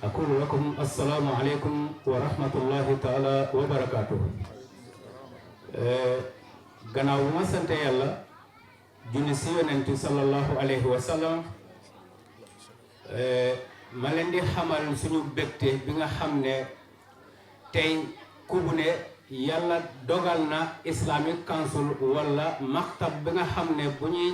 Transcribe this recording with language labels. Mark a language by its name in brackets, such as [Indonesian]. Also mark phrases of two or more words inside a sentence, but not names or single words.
[Arabic] أقول لكم السلام عليكم ورحمة الله تعالى وبركاته. [Wolof] gannaaw bu ma sant yàlla junni si yonent [Arabic] صلى الله عليه وسلم [Wolof] ma leen di xamal suñu bégte bi nga xam ne tey ku bu ne yàlla dogal na Islamic Council wala maktab bi nga xam ne bu ñuy